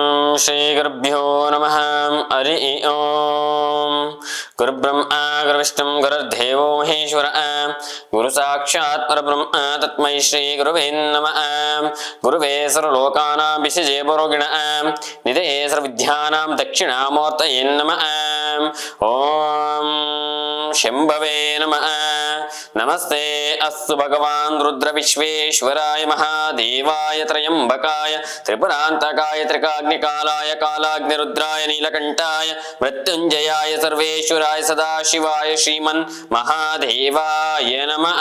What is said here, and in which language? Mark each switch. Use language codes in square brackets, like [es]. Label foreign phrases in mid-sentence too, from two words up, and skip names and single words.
[sa] ಶ್ರೀ ಗುರುಭ್ಯೋ ನಮಃ. ಹರಿ ಓಂ. ಗುರುಬ್ರಹ್ಮ ಗುರುವಿಷ್ಣು ಗುರುರ್ದೇವೋ ಮಹೇಶ್ವರ. ಗುರು ಸಾಕ್ಷಾತ್ ಪರಬ್ರಹ್ಮ ತಸ್ಮೈ ಶ್ರೀ ಗುರುವೇ ನಮಃ. ಗುರುವೇ ಸರ್ವಲೋಕಾನಾಂ ವಿಷಜೇ ಪುರೋಗಿಣಃ ನಿಧಯೇ ಸರ್ವವಿದ್ಯಾನಾಂ ದಕ್ಷಿಣಾಮೂರ್ತಯೇ ನಮಃ. ಓಂ ಶಂಭವೇ ನಮಃ. ನಮಸ್ತೆ ಅಸ್ತು ಭಗವಾನ್ ರುದ್ರ ವಿಶ್ವೇಶ್ವರಾಯ ಮಹಾದೇವಾಯ ತ್ರಯಂಬಕಾಯ ತ್ರಿಪುರಾಂತಕಾಯ ತ್ರಿಕಾಗ್ನಿಕಾಲಾಯ ಕಾಲಾಗ್ನಿರುದ್ರಾಯ ನೀಲಕಂಠಾಯ ಮೃತ್ಯುಂಜಯಾಯ ಸರ್ವೇಶ್ವರಾಯ ಸದಾಶಿವಾಯ ಶ್ರೀಮನ್ ಮಹಾದೇವಾಯ ನಮಃ.